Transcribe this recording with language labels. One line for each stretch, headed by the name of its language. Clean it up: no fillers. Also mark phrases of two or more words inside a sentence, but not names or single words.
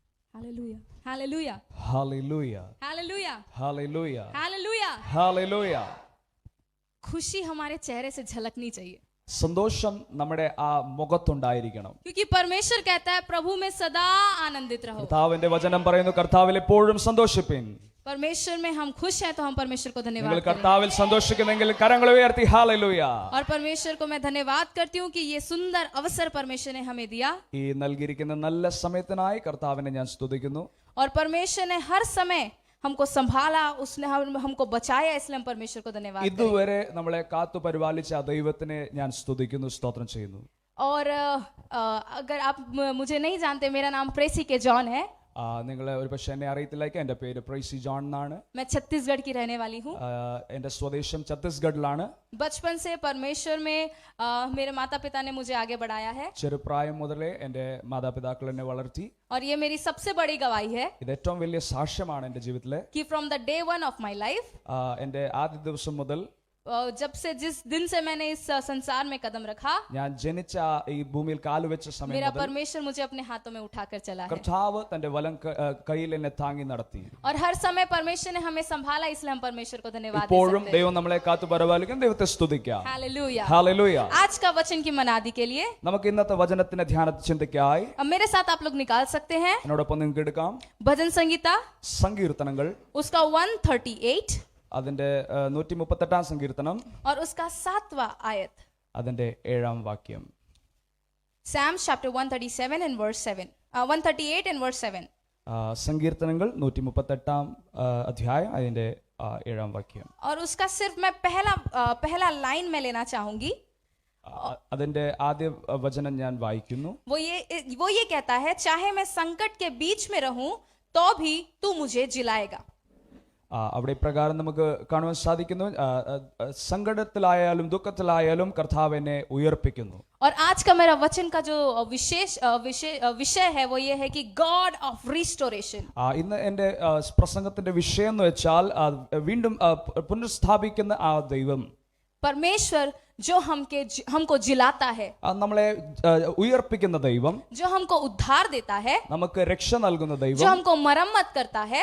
English: Hallelujah. Hallelujah. Hallelujah. Hallelujah. Hallelujah. Hallelujah. Hallelujah.
Hindi: खुशी हमारे चेहरे से झलकनी चाहिए
Malayalam: സന്തോഷം നമ്മുടെ ആ മുഖത്തുണ്ടായിരിക്കണം.
Hindi: क्योंकि परमेश्वर कहता है प्रभु में सदा आनंदित रहो.
Malayalam: കർത്താവിന്റെ വചനം പറയുന്നു കർത്താവിൽ എപ്പോഴും സന്തോഷിപ്പിൻ.
Hindi: परमेश्वर में हम खुश हैं तो हम परमेश्वर को धन्यवाद
Malayalam: നിങ്ങൾ
Hindi: करें.
Malayalam: കർത്താവിൽ സന്തോഷിക്കുന്നെങ്കിൽ കരങ്ങൾ ഉയർത്തി ഹല്ലേലൂയ.
Hindi: और परमेश्वर को मैं धन्यवाद करती हूँ कि ये सुंदर अवसर परमेश्वर ने हमें दिया.
Malayalam: ഈ നൽകിയിരിക്കുന്ന നല്ല സമയത്തിനായി കർത്താവിനെ ഞാൻ സ്തുതിക്കുന്നു.
Hindi: और परमेश्वर ने हर समय हमको संभाला, उसने हमको बचाया, इसलिए हम परमेश्वर को धन्यवाद करें.
Malayalam: ഇതുവരെ നമ്മളെ കാത്തു പരിപാലിച്ച ആ ദൈവത്തിനെ ഞാൻ സ്തുതിക്കുന്നു, സ്തോത്രം ചെയ്യുന്നു.
Hindi: और अगर आप मुझे नहीं जानते, मेरा नाम प्रेसी के जॉन है.
Malayalam: നിങ്ങളെ ഒരു പക്ഷേ എന്നെ അറിയത്തില്ലായിരിക്കും. എൻ്റെ പേര് പ്രൈസി ജോൺ എന്നാണ്.
Hindi: मैं छत्तीसगढ़ की रहने वाली हूँ.
Malayalam: എൻ്റെ സ്വദേശം ഛത്തീസ്ഗഡിലാണ്.
Hindi: बचपन से परमेश्वर में मेरे माता पिता ने मुझे आगे बढ़ाया है.
Malayalam: ചെറുപ്രായം മുതലേ എൻ്റെ മാതാപിതാക്കൾ എന്നെ വളർത്തി.
Hindi: और ये मेरी सबसे बड़ी गवाही है
Malayalam: ഇത് ഏറ്റവും വലിയ സാക്ഷ്യമാണ് എൻ്റെ ജീവിതത്തിലെ.
English: कि from the day one of my life,
Malayalam: എൻ്റെ ആദ്യ ദിവസം മുതൽ
Hindi: जब से जिस दिन से मैंने इस संसार में कदम रखा,
Malayalam: ഞാൻ ജനിച്ച ഈ ഭൂമിയിൽ കാലുവെച്ച സമയം
Hindi: मेरा
Malayalam: മുതൽ
Hindi: परमेश्वर मुझे अपने हाथों में उठाकर चला है.
Malayalam: കർത്താവ് തന്റെ വലം കയ്യിൽ എന്നെ താങ്ങി നടത്തി.
Hindi: और हर समय परमेश्वर ने हमें संभाला, इसलिए हम परमेश्वर को धन्यवाद देते
Malayalam: ഇപ്പോഴും
Hindi: हैं.
Malayalam: ദൈവം നമ്മളെ കാത്തു പരിപാലിക്കും. ദൈവത്തെ സ്തുതിക്കാം.
Hindi: हालेलुया.
Malayalam: ഹല്ലേലൂയ.
Hindi: आज का वचन की मनादी के लिए
Malayalam: നമുക്ക് ഇന്നത്തെ വചനത്തിന്റെ ധ്യാന ചിന്തയ്ക്കായി
Hindi: अब मेरे साथ आप लोग निकाल सकते हैं
Malayalam: എന്നോടൊപ്പം നിങ്ങൾക്ക് എടുക്കാം
Hindi: भजन संगीता
Malayalam: സങ്കീർത്തനങ്ങൾ.
Hindi: उसका 138
Malayalam: അതിന്റെ 138 സങ്കീർത്തനം
Hindi: और उसका 7वां आयत.
Malayalam: അതിന്റെ 7ാം വാക്യം.
English: Psalms chapter 137 and verse 7. 138 and verse 7.
Malayalam: സങ്കീർത്തനങ്ങൾ 138 അധ്യായം അതിന്റെ 7ാം വാക്യം.
Hindi: और उसका सिर्फ मैं पहला लाइन में लेना चाहूंगी.
Malayalam: അതിന്റെ ആദ്യ വചനം ഞാൻ വായിക്കുന്നു.
Hindi: वो ये कहता है, चाहे मैं संकट के बीच में रहूं तो भी तू मुझे जिलाएगा.
Malayalam: അവിടെ ഇപ്രകാരം നമുക്ക് കാണുവാൻ സാധിക്കുന്നു, സങ്കടത്തിലായാലും ദുഃഖത്തിലായാലും കർത്താവ് എന്നെ ഉയർപ്പിക്കുന്നു.
Hindi: और आज का मेरा वचन का जो विषय है वो ये है कि
English: God of restoration.
Malayalam: ഇന്ന് എൻ്റെ പ്രസംഗത്തിന്റെ വിഷയം എന്ന് വെച്ചാൽ വീണ്ടും പുനഃസ്ഥാപിക്കുന്ന ആ ദൈവം,
Hindi: परमेश्वर जो हमको जिलाता है,
Malayalam: നമ്മളെ ഉയർപ്പിക്കുന്ന ദൈവം,
Hindi: जो हमको उद्धार देता है,
Malayalam: നമുക്ക് രക്ഷ നൽകുന്ന
Hindi: जो
Malayalam: ദൈവം,
Hindi: हमको मरम्मत करता है,